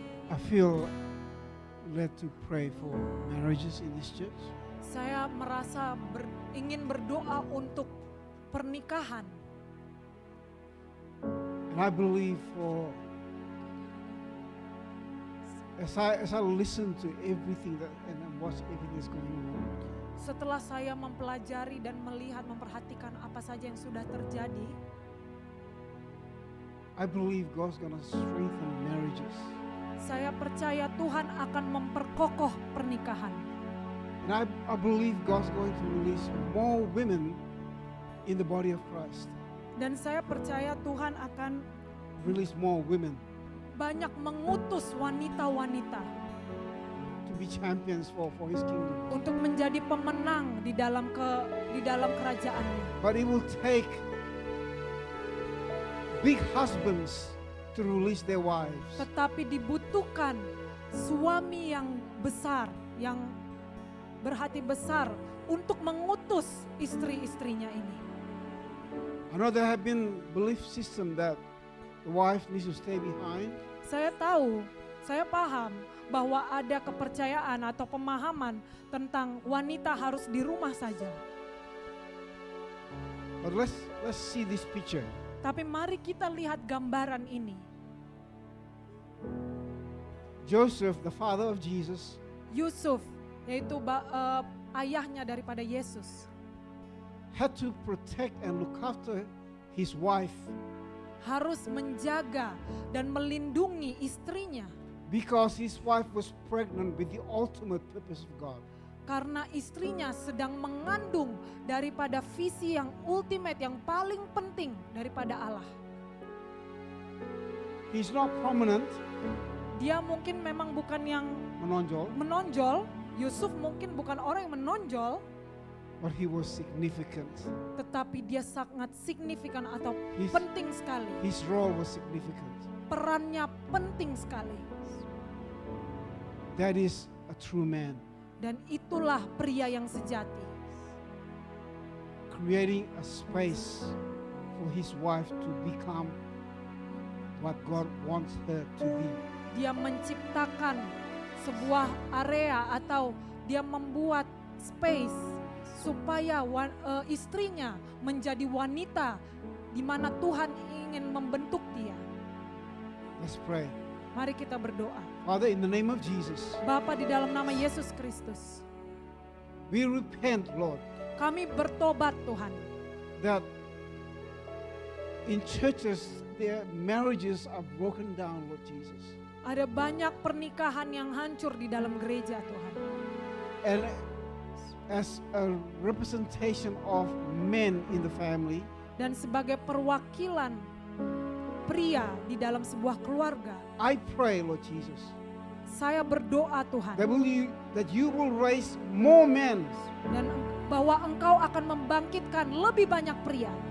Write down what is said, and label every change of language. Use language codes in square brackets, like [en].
[en] I feel led to pray for marriages in this church. [id] Saya merasa ingin berdoa untuk pernikahan. [en] And I believe as I listen to everything and watch everything that's going on, [id] Setelah saya mempelajari dan melihat, memperhatikan apa saja yang sudah terjadi, [en] I believe God's gonna strengthen marriages. [id] saya percaya Tuhan akan memperkokoh pernikahan. [en] And I believe God's going to release more women in the body of Christ. [id] Dan saya percaya Tuhan akan [en] Release more women [id] banyak mengutus wanita-wanita [en] to be champions for His kingdom. [id] untuk menjadi pemenang di dalam kerajaannya. [en] But it will take big husbands to release their wives. [id] Tetapi dibutuhkan suami yang besar, yang berhati besar untuk mengutus istri-istrinya ini. [en] I know there have been belief system that the wife needs to stay behind. [id] Saya tahu, saya paham bahwa ada kepercayaan atau pemahaman tentang wanita harus di rumah saja. [en] But let's see this picture. [id] Tapi mari kita lihat gambaran ini. [en] Joseph, the father of Jesus, [id] Yusuf, yaitu ayahnya daripada Yesus, [en] had to protect and look after his wife [id] harus menjaga dan melindungi istrinya [en] because his wife was pregnant with the ultimate purpose of God. [id] karena istrinya sedang mengandung daripada visi yang ultimate, yang paling penting daripada Allah. [en] He's not prominent, [id] Dia mungkin memang bukan yang menonjol, Yusuf mungkin bukan orang yang menonjol, [en] but he was significant. [id] tetapi dia sangat signifikan atau [en] His- [id] penting sekali. [en] His role was significant. [id] Perannya penting sekali. [en] That is a true man, [id] Dan itulah pria yang sejati. [en] creating a space for his wife to become what God wants her to be. [id] Dia menciptakan sebuah area atau dia membuat space supaya istrinya menjadi wanita di mana Tuhan ingin membentuk dia. [en] Let's pray. [id] Mari kita berdoa. [en] Father, in the name of Jesus, [id] Bapa, di dalam nama Yesus Kristus, [en] we repent, Lord, [id] kami bertobat Tuhan. [en] that in churches their marriages are broken down, Lord Jesus. [id] Ada banyak pernikahan yang hancur di dalam gereja Tuhan. [en] And as a representation of men in the family, [id] Dan sebagai perwakilan pria di dalam sebuah keluarga, [en] I pray, Lord Jesus, [id] saya berdoa Tuhan. [en] that you will raise more men [id] Dan bahwa Engkau akan membangkitkan lebih banyak pria